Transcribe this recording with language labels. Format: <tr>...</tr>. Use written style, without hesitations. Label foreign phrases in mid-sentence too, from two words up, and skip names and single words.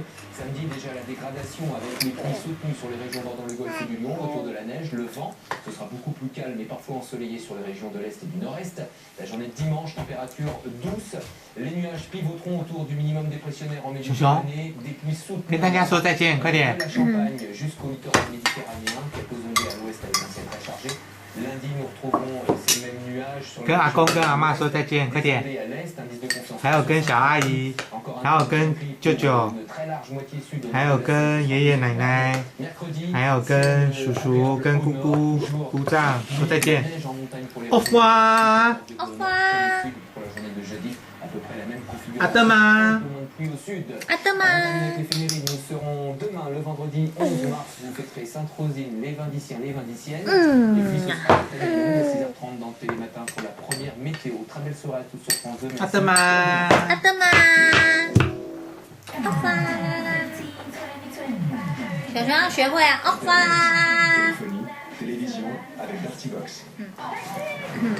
<fr>Samedi, déjà la dégradation avec les pluies soutenues sur les régions bordant le golfe et du Lion, autour de la neige, le vent, ce sera beaucoup plus calme et parfois ensoleillé sur les régions de l'Est et du Nord-Est. La journée de dimanche, température douce, les nuages pivoteront autour du minimum dépressionnaire en Méditerranée, des pluies soutenues</fr> <zh>跟大家说再见，快点</zh> <fr>de。la Champagne jusqu'au littoral méditerranéen, quelques ondées à l'ouest avec un ciel très chargé. Lundi, nous retrouverons ces mêmes nuages sur</fr> <zh>跟阿公跟阿嬷说再见，快点。</zh> <fr>à l'est, indice de confiance.</fr> <zh>还有跟小阿姨，</zh> <fr>Encore</fr> <zh>还有跟舅舅，</zh> <fr>une très large moitié sud de</fr> <zh>还有跟爷爷奶奶，</zh> <fr>mercredi,</fr> <zh>还有跟叔叔、跟姑姑、姑丈说再见。</zh> <fr>neige en montagne pour les Au revoir. Au revoir. Pour la journée de jeudi, à peu près la même configuration. À demain. Un peu moins de pluie au sud. À demain. Avec l'éphéméride, nous serons demain, le vendredi 11 mars, vous fêterez Sainte-Rosine, les Vindiciens, les Vindiciennes. Et puis ce sera à 6h30 dans le Télématin pour la première météo. Très belle soirée à tous sur France 2. À demain.</fr> <zh>阿德玛，阿花，小熊要学会啊，阿花。</zh> <fr>Téléphonie, télévision avec Dartybox.</fr>